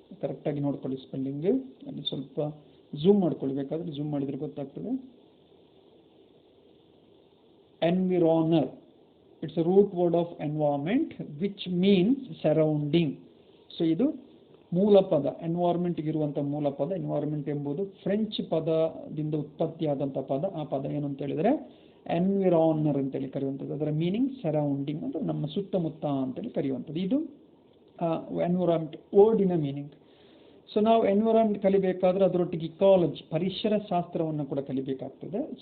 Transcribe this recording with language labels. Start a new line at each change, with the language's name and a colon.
Kannada: ಕರೆಕ್ಟಾಗಿ ನೋಡ್ಕೊಳ್ಳಿ ಸ್ಪೆಲ್ಲಿಂಗ್. ಅಲ್ಲಿ ಸ್ವಲ್ಪ ಝೂಮ್ ಮಾಡ್ಕೊಳ್ಬೇಕಾದ್ರೆ ಝೂಮ್ ಮಾಡಿದ್ರೆ ಗೊತ್ತಾಗ್ತದೆ.
English: Environor. It's a root word of environment which means surrounding.
Kannada: So ಇದು ಮೂಲ ಪದ, ಎನ್ವೈರನ್ಮೆಂಟ್ ಇರುವಂಥ ಮೂಲ ಪದ. ಎನ್ವೈರನ್ಮೆಂಟ್ ಎಂಬುದು ಫ್ರೆಂಚ್ ಪದದಿಂದ ಉತ್ಪತ್ತಿಯಾದಂಥ ಪದ. ಆ ಪದ ಏನು ಅಂತ ಹೇಳಿದ್ರೆ ಎನ್ವಿರಾನರ್ ಅಂತೇಳಿ ಕರೆಯುವಂಥದ್ದು. ಅದರ ಮೀನಿಂಗ್ ಸರೌಂಡಿಂಗ್, ಅಂದರೆ ನಮ್ಮ ಸುತ್ತಮುತ್ತ ಅಂತೇಳಿ ಕರೆಯುವಂಥದ್ದು. ಇದು ಎನ್ವಿರಾನ್ಮೆಂಟ್ ವರ್ಡಿನ ಮೀನಿಂಗ್. ಸೊ ನಾವು ಎನ್ವಿರಾನ್ಮೆಂಟ್ ಕಲಿಬೇಕಾದ್ರೆ ಅದರೊಟ್ಟಿಗೆ ಇಕಾಲಜಿ, ಪರಿಸರ ಶಾಸ್ತ್ರವನ್ನು ಕೂಡ ಕಲಿಬೇಕಾಗ್ತದೆ.